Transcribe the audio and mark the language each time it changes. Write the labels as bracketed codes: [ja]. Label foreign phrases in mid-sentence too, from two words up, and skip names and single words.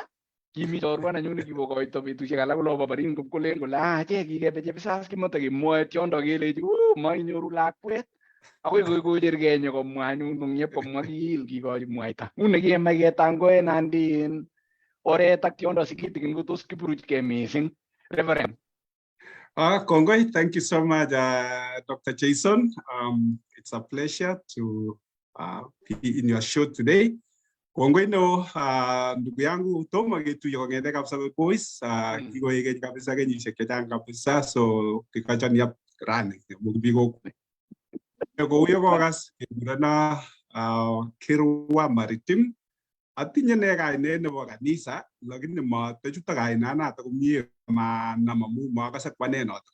[kln] Kimi chorwa nenyu nekibokoito betusiek alak kolo babarin kolen kole achek kikebe Chepsas kimatakimwoe tiondo kelechi mainyoru lakwet. Akoi kochergei nyokomwa anyun nung'yep komwa kiil kikochi mwaita. Nguni kemach ketangoe nandin oret ak tiondo sikitigin kotos kiburuchgei mising. Reverend. Kongoi, [en] thank you so much, Dr. Jason. It's a pleasure to be in your show today. [kln] Kongoi no, [sw] ndugu yangu [kln] Tom agetuyo kong'ete kabisa boys, kikoekeny kabisa kenyisiek chechang kabisa, so kikachon yap rani mukibiko. Kouyo kokas kegurana Kirwa Maritim. Atinye ne kainet nebo kanisa, lakini matachuto kainanato komie manamamu makase kwane noto.